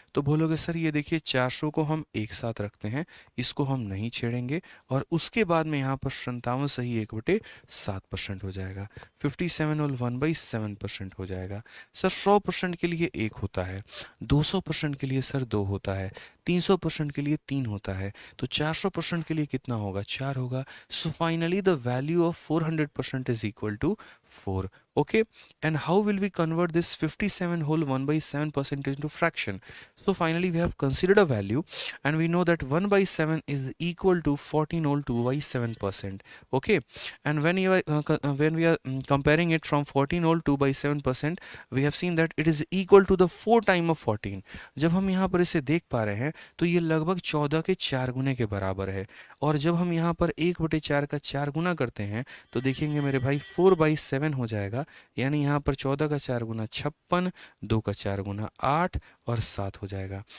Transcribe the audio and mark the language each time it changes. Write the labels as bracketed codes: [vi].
[hi] तो बोलोगे सर ये देखिए 400 को हम एक साथ रखते हैं, इसको हम नहीं छेड़ेंगे, और उसके बाद में यहाँ पर 57 सही 1/7% हो जाएगा। 57 और 1/7% हो जाएगा। सर 100% के लिए 1 होता है, 200% के लिए सर 2 होता है, 300% के लिए 3 होता है, तो 400% के लिए कितना होगा? 4 होगा। [en] So finally the value of 400% is equal to 4. Okay, and how will we convert this 57 whole 1/7% into fraction? So finally we have considered a value, and we know that 1/7 is equal to 14 whole 2/7%. Okay, and when you are when we are comparing it from 14 whole 2/7%, we have seen that it is equal to the 4 time of 14. [hi] जब हम यहाँ पर इसे देख पा रहे हैं तो ये लगभग 14 के 4 गुने के बराबर है। और जब हम यहाँ पर 1/4 का 4 गुना करते हैं तो देखेंगे मेरे भाई 4/7 हो जाएगा। यानी यहाँ पर 14 का 4 गुना 56, 2 का 4 गुना 8 और 7 हो जाएगा।